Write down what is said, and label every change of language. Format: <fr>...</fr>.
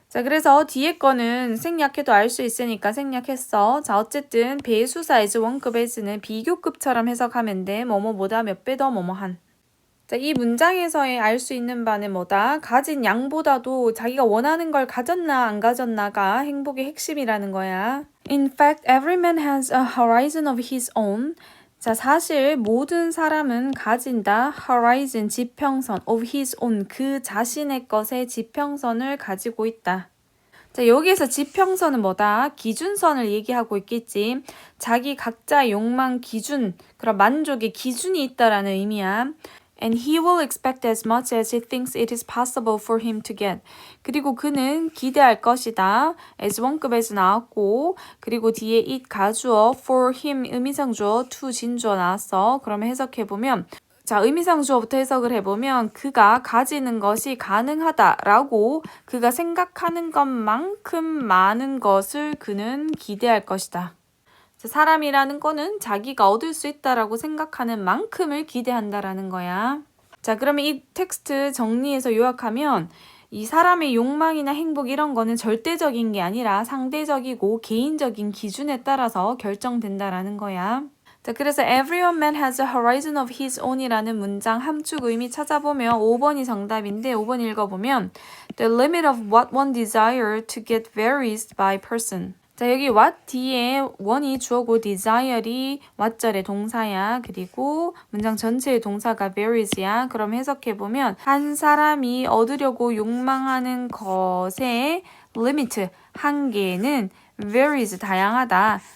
<ko>자, 그래서 뒤에 거는 생략해도 알 수 있으니까 생략했어. 자, 어쨌든 배수사 is 원급 as는 비교급처럼 해석하면 돼. 뭐뭐보다 몇 배 더 뭐뭐한. 자, 이 문장에서의 알 수 있는 바는 뭐다? 가진 양보다도 자기가 원하는 걸 가졌나 안 가졌나가 행복의 핵심이라는 거야.</ko> <en>In fact, every man has a horizon of his own.</en> <ko>자, 사실 모든 사람은 가진다. horizon, 지평선, of his own, 그 자신의 것의 지평선을 가지고 있다. 자, 여기에서 지평선은 뭐다? 기준선을 얘기하고 있겠지. 자기 각자 욕망 기준, 그런 만족의 기준이 있다라는 의미야.</ko> <en>And he will expect as much as he thinks it is possible for him to get.</en> <ko>그리고 그는 기대할 것이다. as 원급에서 나왔고, 그리고 뒤에 it 가주어, for him 의미상주어, to 진주어 나왔어. 그러면 해석해보면, 자, 의미상주어부터 해석을 해보면 그가 가지는 것이 가능하다라고 그가 생각하는 것만큼 많은 것을 그는 기대할 것이다. 사람이라는 거는 자기가 얻을 수 있다라고 생각하는 만큼을 기대한다라는 거야. 자, 그러면 이 텍스트 정리해서 요약하면 이 사람의 욕망이나 행복 이런 거는 절대적인 게 아니라 상대적이고 개인적인 기준에 따라서 결정된다라는 거야. 자, 그래서 every man has a horizon of his own 이라는 문장 함축 의미 찾아보면 5번이 정답인데 5번 읽어보면 The limit of what one desire to get varies by person. 자, 여기 what 뒤에 one이 주어고 desire이 what절의 동사야. 그리고 문장 전체의 동사가 varies야. 그럼 해석해보면 한 사람이 얻으려고 욕망하는 것의 limit, 한계는 varies, 다양하다.</ko>